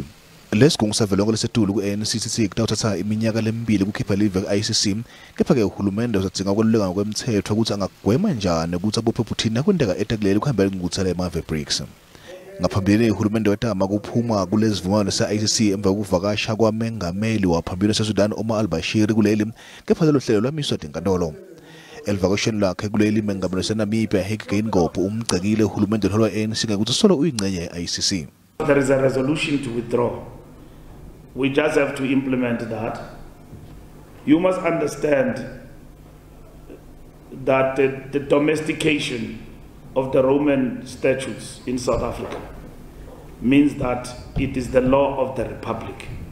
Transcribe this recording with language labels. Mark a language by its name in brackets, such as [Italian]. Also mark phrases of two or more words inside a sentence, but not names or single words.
[Swati] Lesigungu savelonke lesetulu ku-ANC kutawuthatha iminyaka lemibili kukhipha live ku-ICC, kepha-ke uhulumende uzadzinga ukweluleka ngokwemthetho ukuthi angagwema njani ukuthi abophe Putin akwenteka etekuleli kuhambela ingqungquthela emave BRICS. Ngaphambili uhulumende wetama kuphuma kulezi zivumelwano se-ICC emva kokuvakasha kwamengameli waphambili waseSudan Omar al-Bashir kuleli, kepha lelo hlelo lwamiswa tinkantolo. Elivakasheni lakhe kuleli mengameli waseNamibia Hage Geingob umgcekile uhulumende lolwa ANC ngekuthi solo uyingxenye ye-ICC. [English] There is a resolution to withdraw. We just have to implement that. You must understand that the domestication of the Roman statutes in South Africa means that it is the law of the Republic.